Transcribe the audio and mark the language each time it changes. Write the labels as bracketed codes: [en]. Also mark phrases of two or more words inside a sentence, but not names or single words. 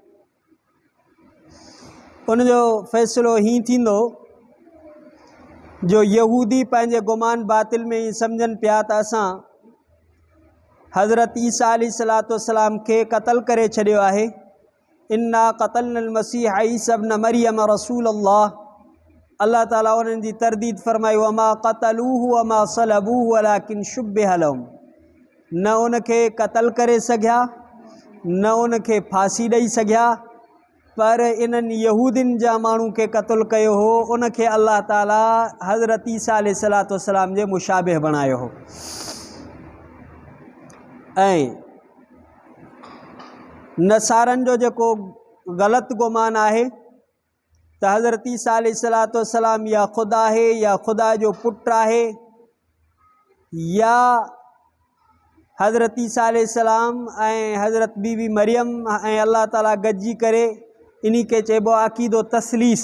[sd] उन जो फ़ैसिलो हीअं थींदो जो यहूदी पंहिंजे गुमान बातिल में ई सम्झनि पिया त असां हज़रत ईसा अलैहिस्सलाम खे क़त्ल करे छॾियो आहे। [ar] إنا قتلنا المسيح عيسى ابن مريم رسول الله [sd] ताला उन्हनि जी तरदीद फ़रमाई [ar] وما قتلوه وما صلبوه ولكن شبه لهم. [sd] न उनखे क़त्ल करे सघिया न उनखे फांसी ॾेई सघिया पर इन्हनि यहूदियुनि जा माण्हू खे क़त्ल कयो हो उनखे अल्लाह ताला हज़रत ईसा अलैहिस्सलाम जे मुशाबिह बणायो हो। ऐं नसारनि जो जेको ग़लति गुमान आहे त हज़रत ईसा अलैहिस्सलाम या ख़ुदा आहे या ख़ुदा जो पुटु आहे या हज़रत ईसा अलैहिस्सलाम ऐं हज़रत बीबी मरियम ऐं अल्लाह ताला गॾिजी करे इन्ही खे चइबो आहे अक़ीदो तसलीस।